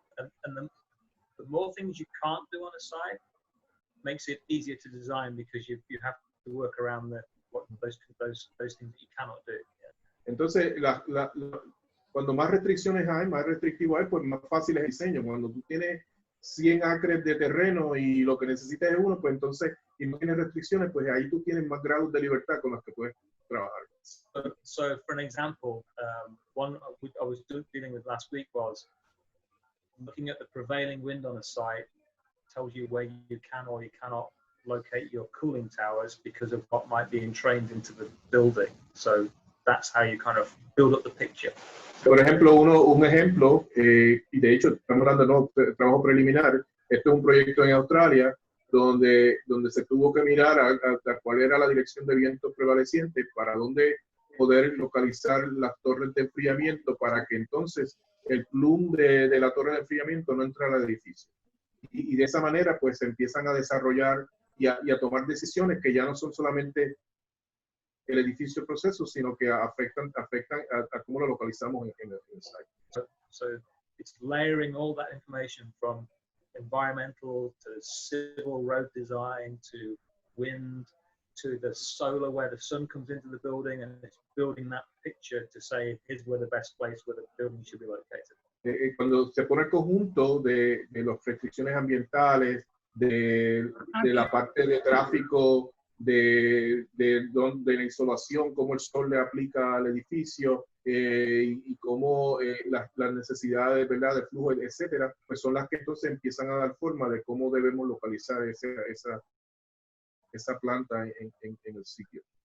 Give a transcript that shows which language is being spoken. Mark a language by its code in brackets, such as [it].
[en] And the more things you can't do on a site makes it easier to design because you have to work around those things that you cannot do. Yeah. [es] Entonces, cuando más restricciones hay, más restrictivo hay, pues más fácil es el diseño. Cuando tú tienes 100 acres de terreno y lo que necesitas es uno, pues entonces, y no tienes restricciones, pues ahí tú tienes más grados de libertad con los que puedes trabajar. [en] So for an example, one I was dealing with last week was looking at the prevailing wind on a site tells you where you can or you cannot locate your cooling towers because of what might be entrained into the building. So that's how you kind of build up the picture. [es] Por ejemplo, un ejemplo, y de hecho estamos hablando de trabajo preliminar, esto es un proyecto en Australia donde se tuvo que mirar a cuál era la dirección de viento prevaleciente para dónde poder localizar las torres de enfriamiento para que entonces el plume de la torre de enfriamiento no entrara al edificio. Y de esa manera pues se empiezan a desarrollar y a tomar decisiones que ya no son solamente el edificio proceso, sino que afectan a cómo lo localizamos en el site. [en] So it's layering all that information from environmental to civil road design to wind to the solar where the sun comes into the building, and it's building that picture to say here's where the best place where the building should be located. [es] Cuando se pone el conjunto de las restricciones ambientales, de la parte de tráfico, de la insolación, cómo el sol le aplica al edificio y cómo las necesidades, ¿verdad?, de flujo, etcétera, pues son las que entonces empiezan a dar forma de cómo debemos localizar esa planta en el sitio.